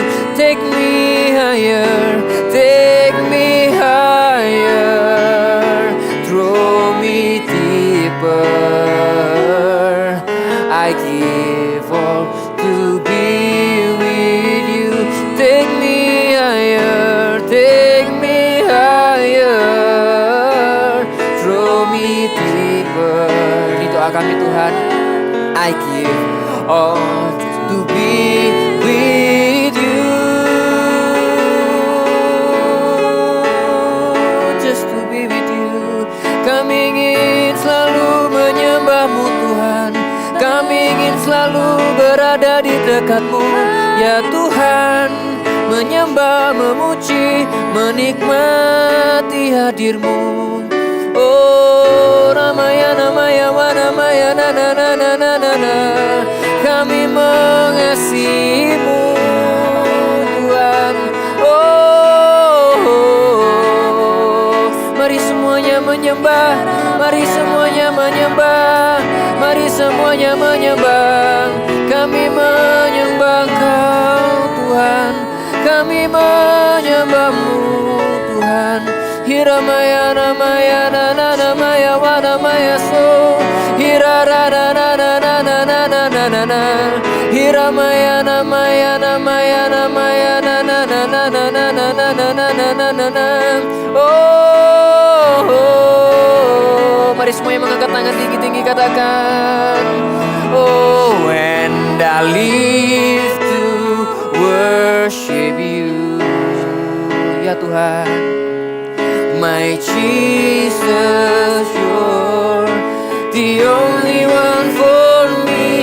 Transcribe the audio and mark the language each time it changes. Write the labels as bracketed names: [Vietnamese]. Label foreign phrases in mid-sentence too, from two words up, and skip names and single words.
[English] Take me higher, take me higher, throw me deeper. I give all to be with you. Take me higher, take me higher, throw me deeper. [Indonesian] Ini doa kami Tuhan. [English] I give all to be with you, just to be with you. [Indonesian] Kami ingin selalu menyembahmu Tuhan. Kami ingin selalu berada di dekatmu ya Tuhan. Menyembah, memuji, menikmati hadirmu. Oh Ramaya Namaya Wanamaya na na na na na na na. Kami mengasihimu Tuhan. Oh, mari semuanya menyembah, mari semuanya menyembah, mari semuanya menyembah. Kami menyembah Engkau Tuhan. Kami menyembahmu Tuhan. Hiramaya namaya na na namaya wa namaya so. Hirara na na na na na na na na na na. Hiramaya namaya namaya namaya na na na na na na na na na na na na na. Oh, mari semuanya mengangkat tangan tinggi-tinggi, katakan, [English] Oh, and I live to worship you. [Indonesian] Ya Tuhan, [English] my Jesus, you're the only one for me.